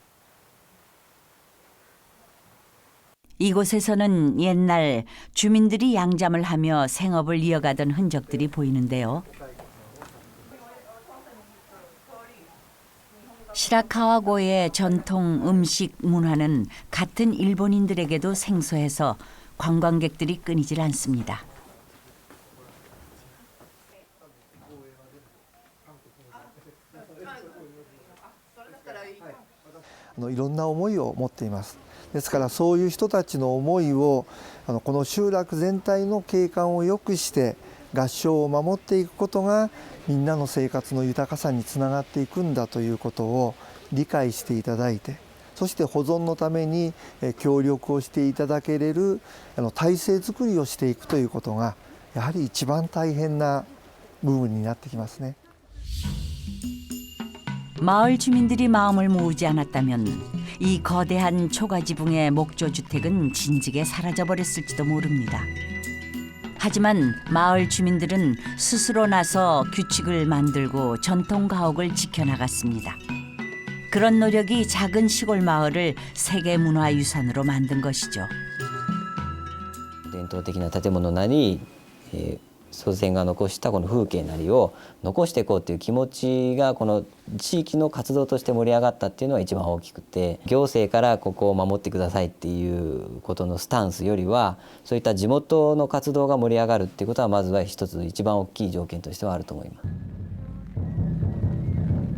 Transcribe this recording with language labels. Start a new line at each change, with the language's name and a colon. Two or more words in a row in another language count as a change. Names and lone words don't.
Korean: 이곳에서는 옛날 주민들이 양잠을 하며 생업을 이어가던 흔적들이 보이는데요. 시라카와고의 전통 음식 문화는 같은 일본인들에게도 생소해서 관광객들이 끊이질 않습니다.
Japanese: いろんな思いを持っています。ですからそういう人たちの思いをこの集落全体の景観を良くして合掌を守っていくことがみんなの生活の豊かさにつながっていくんだということを理解していただいて、そして保存のために協力をしていただけれる体制づくりをしていくということがやはり一番大変な部分になってきますね。
Korean: 마을 주민들이 마음을 모으지 않았다면 이 거대한 초가지붕의 목조주택은 진즉에 사라져버렸을지도 모릅니다. 하지만 마을 주민들은 스스로 나서 규칙을 만들고 전통 가옥을 지켜나갔습니다. 그런 노력이 작은 시골 마을을 세계문화유산으로 만든 것이죠.
Japanese: 伝統的な建物なり、祖先が残したこの風景なりを残していこうという気持ちがこの地域の活動として盛り上がったっていうのが一番大きくて、行政からここを守ってくださいっていうことのスタンスよりはそういった地元の活動が盛り上がるっていうことはまずは一つ一番大きい条件としてはあると思います。